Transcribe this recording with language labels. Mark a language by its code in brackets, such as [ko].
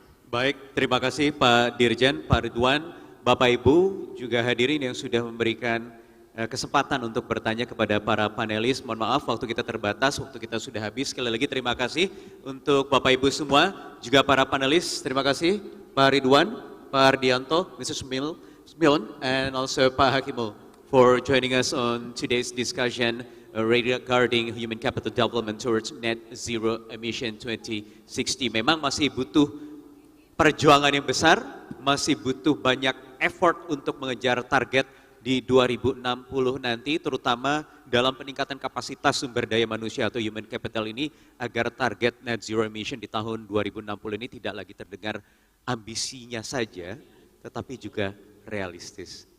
[id] Baik, terima kasih Pak Dirjen, Pak Ridwan, Bapak Ibu juga hadirin yang sudah memberikan kesempatan untuk bertanya kepada para panelis. Mohon maaf waktu kita terbatas, waktu kita sudah habis. Sekali lagi terima kasih untuk Bapak Ibu semua, juga para panelis. Terima kasih Pak Ridwan, Pak Ardianto, Mrs. [en] Milon, and also Pak Hakimul for joining us on today's discussion regarding human capital development towards net zero emission 2060. [id] Memang masih butuh perjuangan yang besar, masih butuh banyak effort untuk mengejar target di 2060 nanti, terutama dalam peningkatan kapasitas sumber daya manusia atau human capital ini, agar target net zero emission di tahun 2060 ini tidak lagi terdengar ambisinya saja, tetapi juga realistis.